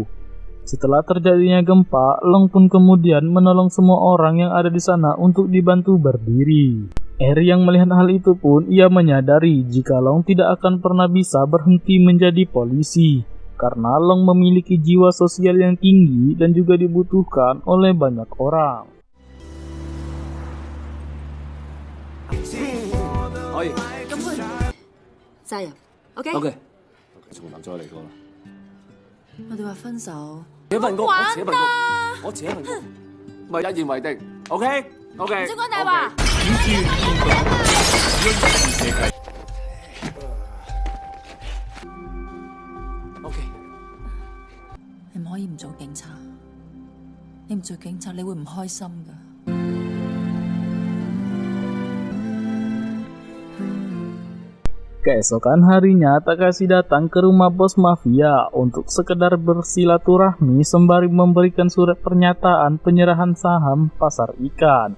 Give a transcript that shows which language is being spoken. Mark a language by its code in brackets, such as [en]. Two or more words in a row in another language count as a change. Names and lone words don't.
[id] Setelah terjadinya gempa, Long pun kemudian menolong semua orang yang ada di sana untuk dibantu berdiri. R yang melihat hal itu pun, ia menyadari jika Long tidak akan pernah bisa berhenti menjadi polisi. Karena Long memiliki jiwa sosial yang tinggi dan juga dibutuhkan oleh banyak orang. [yue] 可以。咁佢責任，OK？ OK。從頭再嚟過啦。我哋話分手，扯份工，我扯份工，玩我扯份工，咪一言為定。OK。OK。唔識講大話。 OK。你唔可以唔做警察，你唔做警察，你會唔開心噶。 [id] Keesokan harinya, Takashi datang ke rumah bos mafia untuk sekedar bersilaturahmi sembari memberikan surat pernyataan penyerahan saham pasar ikan.